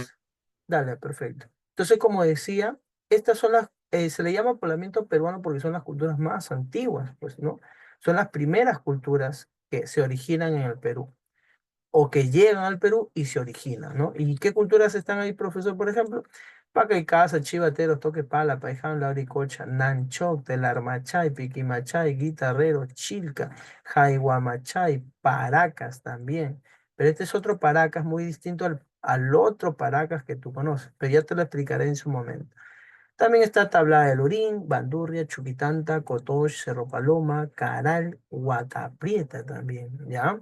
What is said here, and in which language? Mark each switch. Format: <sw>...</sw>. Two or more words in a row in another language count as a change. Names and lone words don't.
<es>entonces, dale, perfecto. Entonces, como decía, estas son se le llama poblamiento peruano porque son las culturas más antiguas, pues, ¿no? Son las primeras culturas que se originan en el Perú o que llegan al Perú y se originan, ¿no? ¿Y qué culturas están ahí, profesor, por ejemplo? Pacaycasa, Chivateros, Toquepala, Paiján, Lauricocha, Nanchoc, Telarmachay, Piquimachay, Guitarrero, Chilca, Jaihuamachay, Paracas también. Pero este es otro Paracas muy distinto al otro Paracas que tú conoces, pero ya te lo explicaré en su momento. También está Tablada del Urín, Bandurria, Chuquitanta, Cotox, Cerro Paloma, Caral, Huacaprieta también, ¿ya?</es>